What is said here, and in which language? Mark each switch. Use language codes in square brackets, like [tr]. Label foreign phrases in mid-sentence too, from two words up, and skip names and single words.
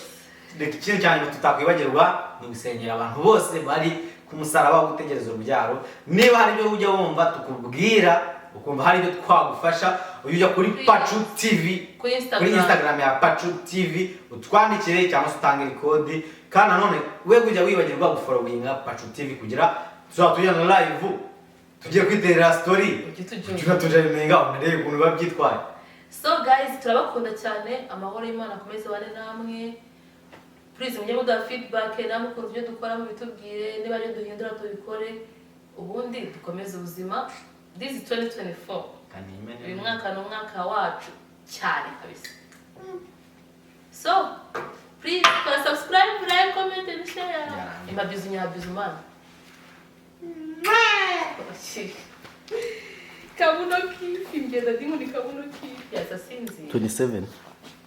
[rw] reka ikintu cyane tutakwibagirwa ni ugusengera abantu bose bari ku musaraba wo gutegereza urubyaro niba hari ibyo ujya wumva tukubwira ukumva hari ibyo twagufasha ujya kuri Pacu TV kuri Instagram ya Pacu TV utwandikire cyangwa se utange kode kandi nanone we kujya wibagirwa gufollowinga Pacu TV kugira tuzatujyana live tugiye kwiterera story tunatujemenga unarebe ukuntu babyitwaye. [en] So guys [rw] turabakunda cyane amahoro y'Imana akomeze bane namwe please mujye muduha feedback namwe ukuntu ibyo dukora mu bitubwire niba ari duhindura tubikore ubundi dukomeze ubuzima. [en] This is 2024 [rw] uyu mwaka ni umwaka wacu cyane kabisa. [en] So please subscribe, like, comment and share. Imabizu nyabizu man kabuno kifi ngenda ndimo ni kabuno kifi yasasinzi 27